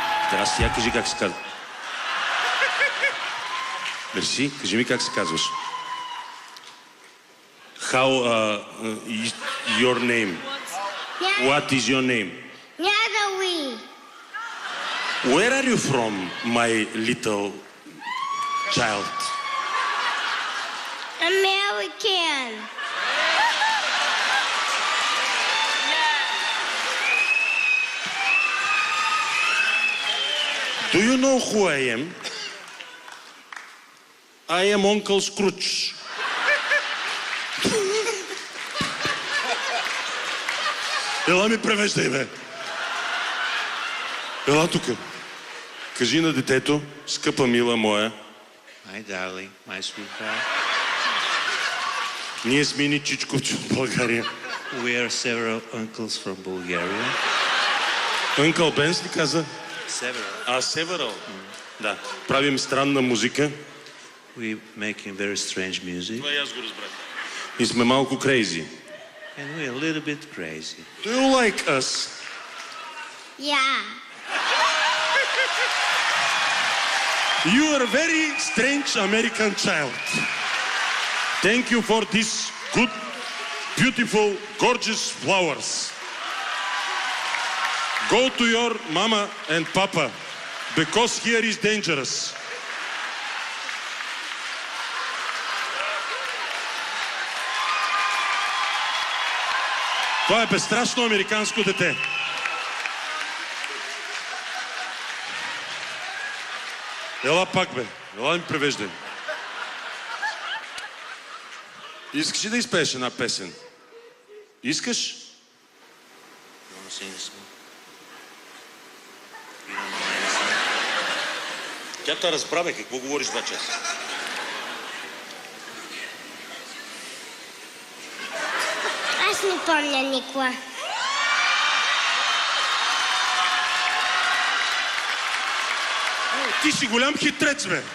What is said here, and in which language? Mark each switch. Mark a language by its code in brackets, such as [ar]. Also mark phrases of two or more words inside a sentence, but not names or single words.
[bg] Трябва сега кажи как се казва. Мерси, кажи ми как се казваш. [en] How, your name? What is your name? Nyadawi. Where are you from, my little child? American. Do you know who I am? I am Uncle Scrooge. [bg] Ела ми превеждай, бе. Ела тука. Кажи на детето, скъпа мила моя. [en] My darling, my sweetheart. [bg] Ние сме ни чичковци от България. [en] We are several uncles from Bulgaria. [bg] Uncle Benz ли каза? [en] Several. Several. [bg] Да. Правим странна музика. [en] We making very strange music. [bg] Това и аз го разбрах. И сме малко крейзи. [en] And we're a little bit crazy. Do you like us? Yeah. You are a very strange American child. Thank you for these good, beautiful, gorgeous flowers. Go to your mama and papa, because here is dangerous. [bg] Това е безстрашно американско дете. Ела пак, бе. Ела ми превеждай. Искаш ли да изпееш една песен? Искаш? [en] You want to sing a song? You don't know anything? [bg] Тя те разбра, бе. Какво говориш 2 часа? Аз не помня никога. Ти си голям хитрец, бе.